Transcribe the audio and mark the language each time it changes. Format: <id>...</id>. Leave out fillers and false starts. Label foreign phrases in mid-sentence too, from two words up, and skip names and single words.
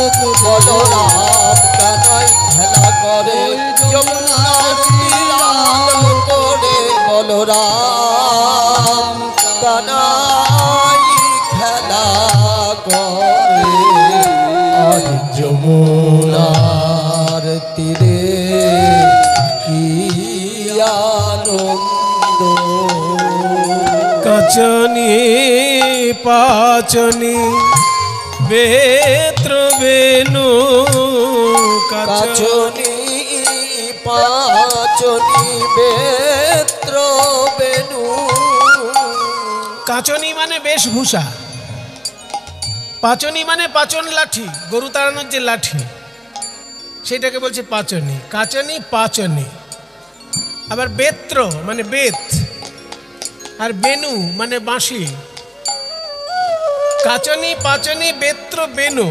<bn>বলরাম কানাই খেলা করে যমুনার তীরালো করে বলরাম কানাই খেলা করে আজ যমুনার তীরে কি আনন্দ কাচনি পাচনি বেত্র বেনু কাচনি পাচনি বেত্র বেনু কাচনি মানে বেশভূষা, পাচনি মানে পাচন লাঠি, গরু তাড়ানোর যে লাঠি সেটাকে বলছে পাচনি। কাচনি পাচনি। আবার বেত্র মানে বেত, আর বেনু মানে বাঁশি। কাচনি পাচনি বেত্র বেনু।</bn>